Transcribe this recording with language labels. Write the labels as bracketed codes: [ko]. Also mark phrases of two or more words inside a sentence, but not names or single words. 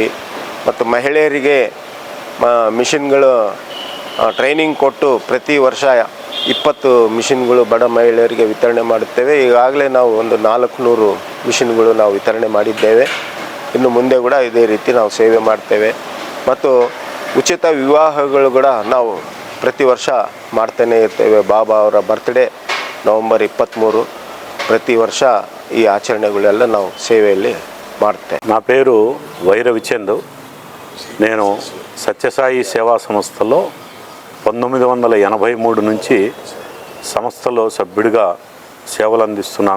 [kn] ಮತ್ತು ಮಹಿಳೆಯರಿಗೆ ಮಿಷಿನ್ಗಳು ಟ್ರೈನಿಂಗ್ ಕೊಟ್ಟು ಪ್ರತಿ ವರ್ಷ 20 ಮಿಷಿನ್ಗಳು ಬಡ ಮಹಿಳೆಯರಿಗೆ ವಿತರಣೆ ಮಾಡುತ್ತೇವೆ. ಈಗಾಗಲೇ ನಾವು ಒಂದು 400 ಮಿಷಿನ್ಗಳು ನಾವು ವಿತರಣೆ ಮಾಡಿದ್ದೇವೆ. ಇನ್ನು ಮುಂದೆ ಕೂಡ ಇದೇ ರೀತಿ ನಾವು ಸೇವೆ ಮಾಡ್ತೇವೆ. ಮತ್ತು ಉಚಿತ ವಿವಾಹಗಳು ಕೂಡ ನಾವು ಪ್ರತಿ ವರ್ಷ ಮಾಡ್ತಾನೆ ಇರ್ತೇವೆ. ಬಾಬಾ ಅವರ ಬರ್ತ್ಡೇ ನವಂಬರ್ 23 ప్రతి ವರ್ಷ ఈ ఆచరణೆಗಳೆಲ್ಲ ನಾವು సేవಯಲ್ಲಿ ಮಾಡ್ತೇವೆ. [te] నా పేరు వైరవిచంద్. నేను సత్యసాయి సేవా సంస్థలో 1983 నుంచి సంస్థలో సభ్యుడిగా సేవలు అందిస్తున్నాను.